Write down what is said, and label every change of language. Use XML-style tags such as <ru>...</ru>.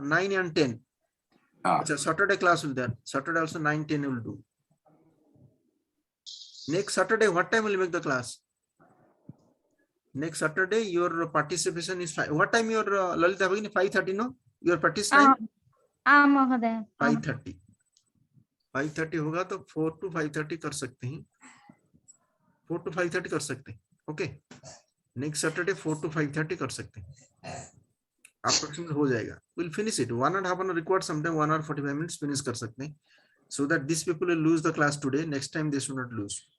<en>9 and 10. Ah. Saturday class will there. Saturday also 9, 10 will do. Next Saturday, what time will you make the class? Next Saturday, your participation is what time your Lalita Bhagini? 5:30, no? Your practice time?</en> <hi>महोदय 5:30. 5:30 होगा तो 4 to 5:30 कर सकते हैं. 4 to 5:30 कर सकते हैं. Okay. Next Saturday 4 to 5:30 कर सकते हैं. अप्रोक्सीमेट हो जाएगा.</hi> <en>Will finish it.</en> <hi>1.5 hour required, sometime 1 hour 45 minutes finish कर सकते हैं.</hi> <en>So that these people will lose the class today. Next time they should not lose.</en>